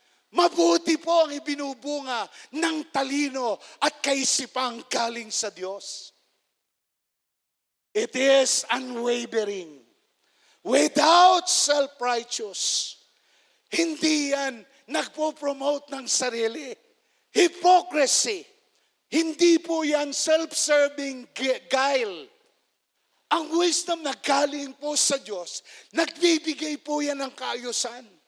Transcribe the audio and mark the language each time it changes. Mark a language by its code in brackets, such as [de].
[tl] Mabuti po ang ibinubunga ng talino at kaisipang galing sa Diyos. [en] It is unwavering. Without self-righteous. [tl] Hindi yan nagpo-promote ng sarili. [en] Hypocrisy. [tl] Hindi po yan [en] self-serving guile. [tl] Ang wisdom na galing po sa Diyos, nagbibigay po yan ng kaayusan.